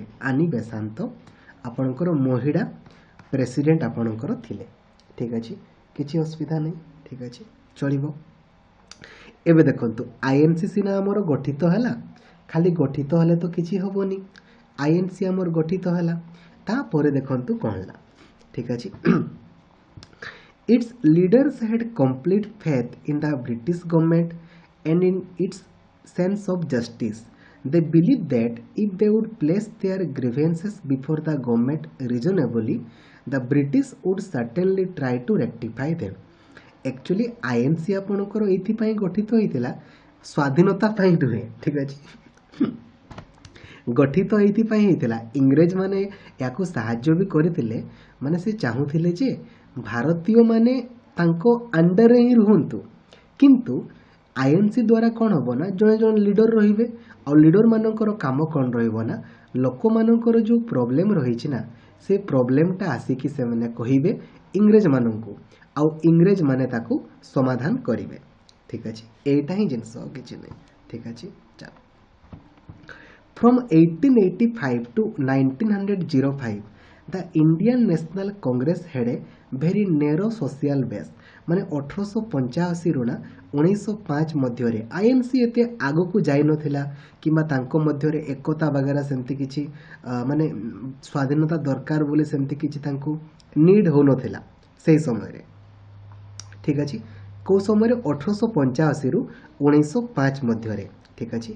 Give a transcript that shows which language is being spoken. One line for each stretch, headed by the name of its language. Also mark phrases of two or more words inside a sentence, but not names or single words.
Odia: ଆନି ବେସାନ୍ତ ଆପଣଙ୍କର ମହିଳା ପ୍ରେସିଡେଣ୍ଟ ଆପଣଙ୍କର ଥିଲେ। ଠିକ୍ ଅଛି, କିଛି ଅସୁବିଧା ନାହିଁ। ଠିକ୍ ଅଛି, ଚଳିବ। ଏବେ ଦେଖନ୍ତୁ ଆଇଏନସି ସିନା ଆମର ଗଠିତ ହେଲା, ଖାଲି ଗଠିତ ହେଲେ ତ କିଛି ହେବନି। ଆଇଏନସି ଆମର ଗଠିତ ହେଲା, ତାପରେ ଦେଖନ୍ତୁ କ'ଣ ହେଲା। ଠିକ୍ ଅଛି।
English: Its leaders had complete faith in the British government and in its sense of justice. They believed that if they would place their grievances before the government reasonably, the British would certainly try to rectify them.
Odia: Actually ଆଇଏନସି ଆପଣଙ୍କର ଏଇଥିପାଇଁ ଗଠିତ ହୋଇଥିଲା, ସ୍ୱାଧୀନତା ପାଇଁ ନୁହେଁ। ଠିକ୍ ଅଛି। ଗଠିତ ଏଇଥିପାଇଁ ହେଇଥିଲା, ଇଂରେଜମାନେ ୟାକୁ ସାହାଯ୍ୟ ବି କରିଥିଲେ। ମାନେ ସେ ଚାହୁଁଥିଲେ ଯେ ଭାରତୀୟମାନେ ତାଙ୍କ ଅଣ୍ଡରରେ ହିଁ ରୁହନ୍ତୁ, କିନ୍ତୁ ଆଇଏନସି ଦ୍ୱାରା କ'ଣ ହେବ ନା ଜଣେ ଜଣେ ଲିଡର ରହିବେ। ଆଉ ଲିଡରମାନଙ୍କର କାମ କ'ଣ ରହିବ ନା ଲୋକମାନଙ୍କର ଯେଉଁ ପ୍ରୋବ୍ଲେମ୍ ରହିଛି ନା ସେ ପ୍ରୋବ୍ଲେମ୍ଟା ଆସିକି ସେମାନେ କହିବେ ଇଂରେଜମାନଙ୍କୁ, ଆଉ ଇଂରେଜମାନେ ତାକୁ ସମାଧାନ କରିବେ। ଠିକ୍ ଅଛି, ଏଇଟା ହିଁ ଜିନିଷ, କିଛି ନାହିଁ। ଠିକ୍ ଅଛି, ଚାଲ।
English: From 1885 to 1905 the Indian National Congress had a very narrow social base।
Odia: ମାନେ 1885 ରୁ ନା 1905 ମଧ୍ୟରେ ଆଇଏନସି ଏତେ ଆଗକୁ ଯାଇନଥିଲା, କିମ୍ବା ତାଙ୍କ ମଧ୍ୟରେ ଏକତା ବଗେରା ସେମିତି କିଛି ମାନେ ସ୍ୱାଧୀନତା ଦରକାର ବୋଲି ସେମିତି କିଛି ତାଙ୍କୁ ନିଡ୍ ହେଉନଥିଲା ସେହି ସମୟରେ। ଠିକ୍ ଅଛି। କେଉଁ ସମୟରେ? 1885 ରୁ 1905 ମଧ୍ୟରେ। ଠିକ୍ ଅଛି।